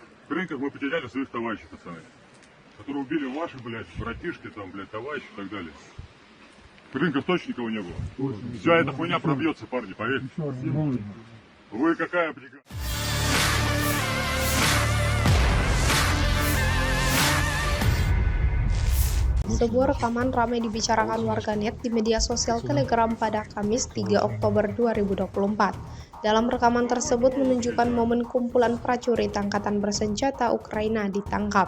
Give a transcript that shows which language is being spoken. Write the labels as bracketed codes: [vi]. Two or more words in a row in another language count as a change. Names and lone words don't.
[ru] рынках мы потеряли своих товарищей, пацаны, которые убили ваших, блядь, братишки, там, блядь, товарищи и так далее. Рынков точно никого не было. Вся эта хуйня пробьется, парни, поверьте. Вы какая бригада? [id] Sebuah rekaman ramai dibicarakan warganet di media sosial Telegram pada Kamis 3 Oktober 2024. Dalam rekaman tersebut menunjukkan momen kumpulan prajurit angkatan bersenjata Ukraina ditangkap.